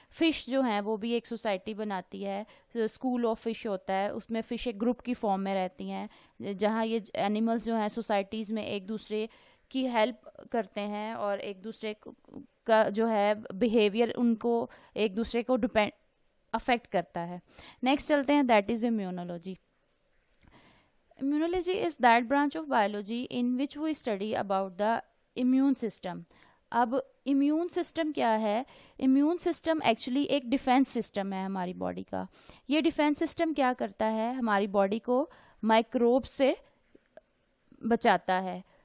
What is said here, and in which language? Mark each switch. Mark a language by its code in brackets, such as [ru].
[ur] Fish جو ہیں وہ بھی ایک سوسائٹی بناتی ہے, اسکول آف فش ہوتا ہے, اس میں فش ایک گروپ کی فارم میں رہتی ہیں, جہاں یہ اینیملز جو ہیں سوسائٹیز میں ایک دوسرے کی ہیلپ کرتے ہیں اور ایک دوسرے کا جو ہے بیہیویئر ان کو ایک دوسرے کو افیکٹ کرتا ہے. نیکسٹ چلتے ہیں, [en] That is immunology. Immunology is that branch of biology in which we study about the immune system. [ur] اب امیون سسٹم کیا ہے؟ امیون سسٹم ایکچولی ایک ڈیفینس سسٹم ہے ہماری باڈی کا. یہ ڈیفینس سسٹم کیا کرتا ہے؟ ہماری باڈی کو مائکروب سے بچاتا ہے.